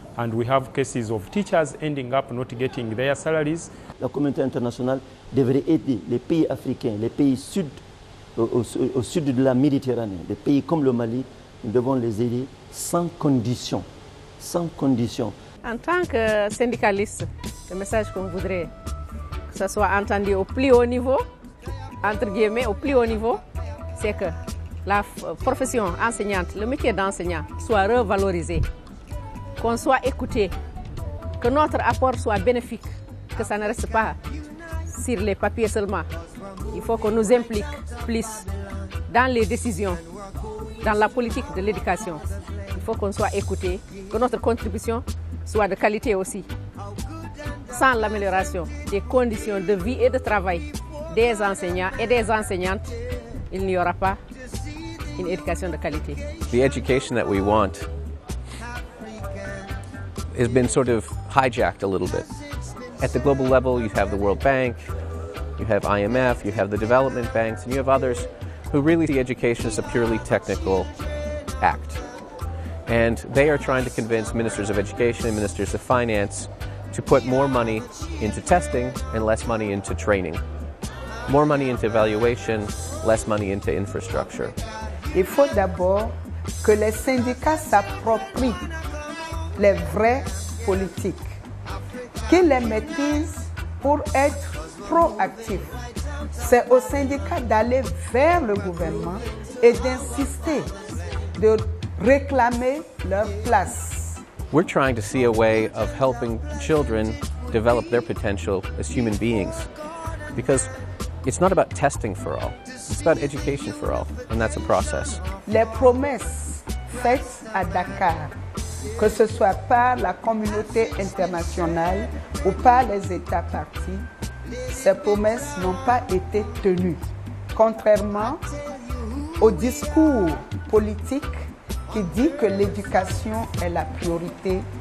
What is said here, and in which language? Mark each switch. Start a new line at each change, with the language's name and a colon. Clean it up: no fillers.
English: And we have cases of teachers ending up not getting their salaries.
French: La communauté internationale devrait aider les pays africains, les pays au sud de la Méditerranée, des pays comme le Mali. Nous devons les aider sans condition. Sans condition. En tant que syndicaliste, le message qu'on voudrait que ça soit entendu au plus haut niveau, entre guillemets, au plus haut niveau, c'est que la profession enseignante, le métier d'enseignant soit revalorisé. qu'on soit écouté, que notre apport soit bénéfique, que ça ne reste pas sur les papiers seulement. Il faut qu'on nous implique plus dans les décisions, dans la politique de l'éducation. Il faut qu'on soit écouté, que notre contribution soit de qualité aussi. Sans l'amélioration des conditions de vie et de travail des enseignants et des enseignantes, il n'y aura pas une éducation de qualité.
English: The education that we want has been sort of hijacked a little bit. At the global level, you have the World Bank, you have IMF, you have the development banks, and you have others who really see education as a purely technical act. And they are trying to convince ministers of education and ministers of finance to put more money into testing and less money into training. More money into evaluation, less money into infrastructure.
French: Il faut d'abord que les syndicats s'approprient les vraies politiques, qu'ils les maîtrisent pour être proactifs. C'est aux syndicats d'aller vers le gouvernement et d'insister, de réclamer leur place.
English: We're trying to see a way of helping children develop their potential as human beings, because it's not about testing for all, it's about education for all, and that's a process.
French: Les promesses faites à Dakar, que ce soit par la communauté internationale ou par les États partis, ces promesses n'ont pas été tenues, contrairement au discours politique qui dit que l'éducation est la priorité.